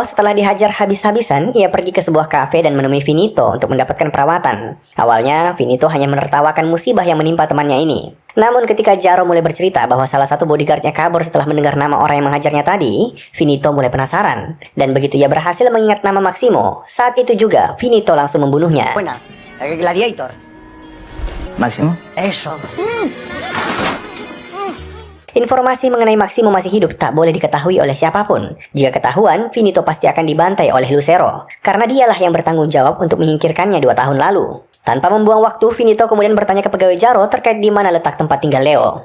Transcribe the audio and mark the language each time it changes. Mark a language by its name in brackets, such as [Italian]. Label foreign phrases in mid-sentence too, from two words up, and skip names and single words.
[Indonesian] Setelah dihajar habis-habisan, ia pergi ke sebuah kafe dan menemui Finito untuk mendapatkan perawatan. Awalnya, Finito hanya menertawakan musibah yang menimpa temannya ini. Namun ketika Jaro mulai bercerita bahwa salah satu bodyguardnya kabur setelah mendengar nama orang yang menghajarnya tadi, Finito mulai penasaran. Dan begitu ia berhasil mengingat nama Maximo, saat itu juga Finito langsung membunuhnya. [Spanish] Buena, el gladiator. Máximo. Eso. [Indonesian] Informasi mengenai Maximo masih hidup tak boleh diketahui oleh siapapun. Jika ketahuan, Finito pasti akan dibantai oleh Lucero, karena dialah yang bertanggung jawab untuk menyingkirkannya 2 tahun lalu. Tanpa membuang waktu, Finito kemudian bertanya ke pegawai Jaro terkait di mana letak tempat tinggal Leo.